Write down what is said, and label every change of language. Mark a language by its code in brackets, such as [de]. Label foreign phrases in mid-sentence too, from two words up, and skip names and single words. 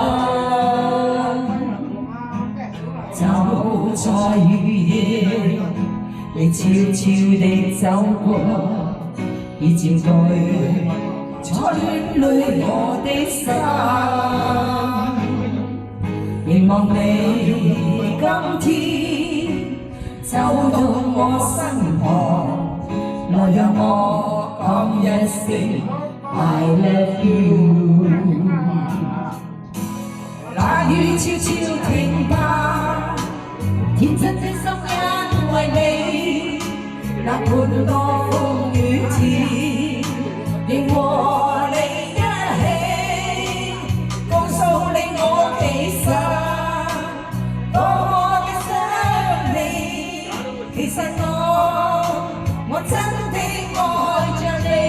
[zh] 走在雨夜，你悄悄地走過，已佔據咗戀侶我的心。凝望你今天走到我身旁，來讓我講一聲 [en] I love you。 [zh] 那雨悄悄停吧，天真的心因為你，那半個風雨天，仍和你一起，告訴你我其實多麼的想你。其實我真的愛着你。